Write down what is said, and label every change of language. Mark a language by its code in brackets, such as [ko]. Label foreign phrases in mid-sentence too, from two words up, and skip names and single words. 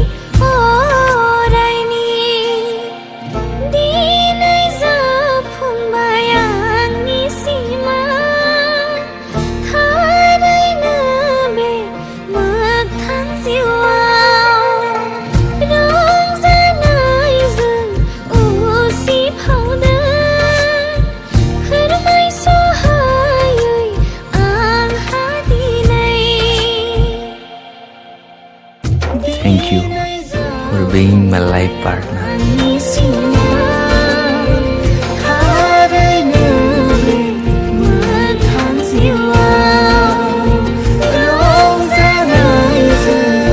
[brx] अरायनि दिनै जाफुंबाय आंनि सिमा थारैनो बे मोगथां जिउआव रंजानायजों उसिफावदों फोरमायस'हायै आंहा दिनै [en] Thank you for being my life partner. [brx] आंनि सिमा थारैनो बे मोगथां जिउआव रंजानायजों